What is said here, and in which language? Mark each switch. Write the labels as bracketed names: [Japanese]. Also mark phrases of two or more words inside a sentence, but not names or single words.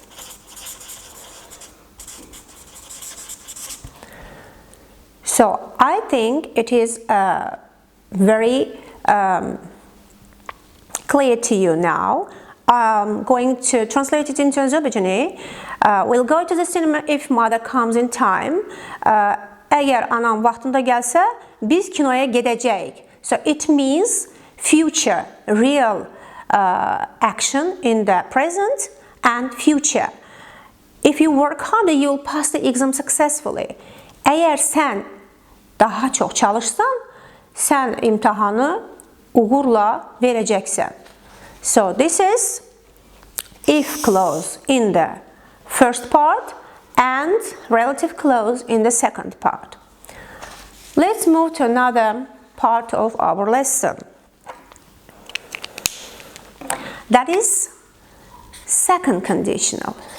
[English] So I think it is very clear to you now. I'm going to translate it into Azərbaycani. We'll go to the cinema if mother comes in time. [Azerbaijani] Əgər anam vaxtında gəlsə, biz kinoya gedəcəyik. [English] So it means future, real action in the present and future. If you work harder, you'll pass the exam successfully. [Azerbaijani] Əgər sən daha çox çalışsan, sən imtahanı uğurla verəcəksən. [English] So this is if clause in the first part and relative clause in the second part. Let's move to another part of our lesson. That is second conditional.